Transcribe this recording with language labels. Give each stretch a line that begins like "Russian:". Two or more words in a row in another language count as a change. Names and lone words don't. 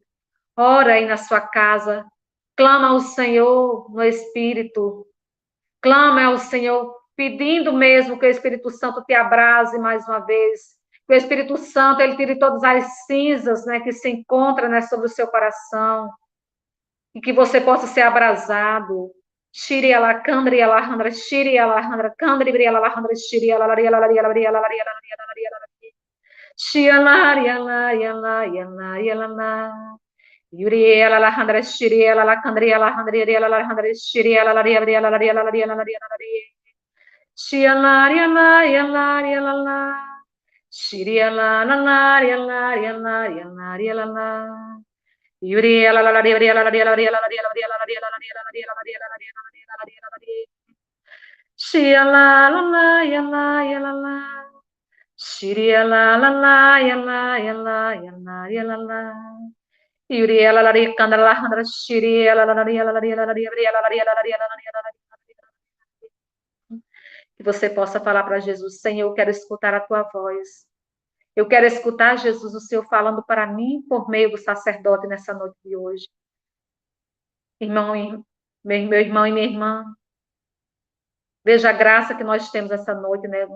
Portuguese: Ora aí na sua casa, clama ao Senhor no Espírito. Clama ao Senhor, pedindo mesmo que o Espírito Santo te abrase mais uma vez. Que o Espírito Santo, ele tire todas as cinzas, né, que se encontram, né, sobre o seu coração. E que você possa ser abrasado. Shiri ala kandri ala handra, shiri ala handra, kandri bri ala handra, shiri ala laria ala laria ala laria ala laria ala laria ala laria. Shiri ala yala yala yala yala. Yuri ala la handra, shiri ala la kandri ala handri ala la handra, shiri ala laria ala laria ala laria ala laria ala laria. Shiri ala yala yala yala la. Shiri ala la la yala yala yala yala la. Yuri ala la laria ala laria ala laria ala laria ala laria ala laria ala laria ala laria ala laria ala laria ala laria ala laria. Shia la la la ya la ya la la. Shia la la la ya la ya la ya la ya la la. Yuri la la ri kanda la handra shiri la la la ri la la ri la la ri la la ri la la ri la la ri la la ri. Que você possa falar para Jesus, Senhor, eu quero escutar a tua voz. Eu quero escutar, Jesus, o Senhor falando para mim por meio do sacerdote nessa noite de hoje. Irmão, meu irmão e minha irmã, veja a graça que nós temos essa noite, né?